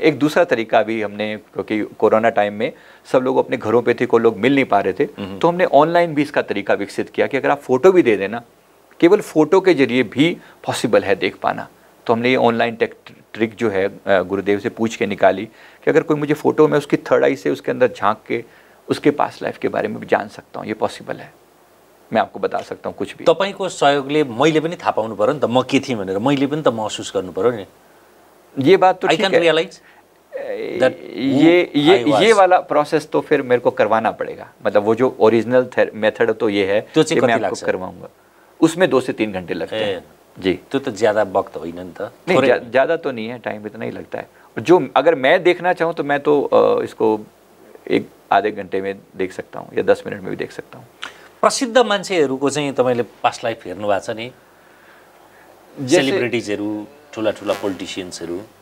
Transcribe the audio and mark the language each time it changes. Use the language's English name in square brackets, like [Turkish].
[Hindi] एक दूसरा तरीका भी हमने, क्योंकि कोरोना टाइम में सब लोग अपने घरों पे थे, कोई लोग मिल नहीं पा रहे थे, तो हमने ऑनलाइन भी इसका तरीका विकसित किया कि अगर आप फोटो भी दे देना, केवल फोटो के जरिए भी पॉसिबल है देख पाना। तो हमने ये ऑनलाइन ट्रिक जो है गुरुदेव से पूछ के निकाली कि अगर कोई मुझे फोटो में उसकी थर्ड आई से उसके अंदर झांक के उसके पास्ट लाइफ के बारे में भी जान सकता हूँ, ये पॉसिबल है। मैं आपको बता सकता हूँ कुछ भी। [Nepali] तपाईको सहयोगले मैले पनि थाहा पाउनु पर्यो नि त म के थिएँ भनेर, मैले पनि त महसुस गर्नु पर्यो नि। [Hindi] ये बात तो [English] I can realise [Hindi] ये वाला प्रोसेस तो फिर मेरे को करवाना पड़ेगा, मतलब वो जो ओरिजिनल मेथड तो ये है कि मैं आपको करवाऊंगा, उसमें 2 से 3 घंटे लगते हैं जी। तो ज्यादा वक्त [Nepali] होइन नि त? [Hindi] नहीं, ज़्यादा तो नहीं है, टाइम इतना ही लगता है। जो अगर मैं देखना चाहूँ तो मैं तो इसको 1 आधे घंटे में देख सकता हूँ या 10 मिनट में भी देख सकता हूँ। [Nepali] प्रसिद्ध मान्छेहरूको चाहिँ तपाईले पास्ट लाइफ हेर्नु भएको छ नि? सेलिब्रिटीजहरू, ठुला ठुला पोलिटिशियन्सहरू,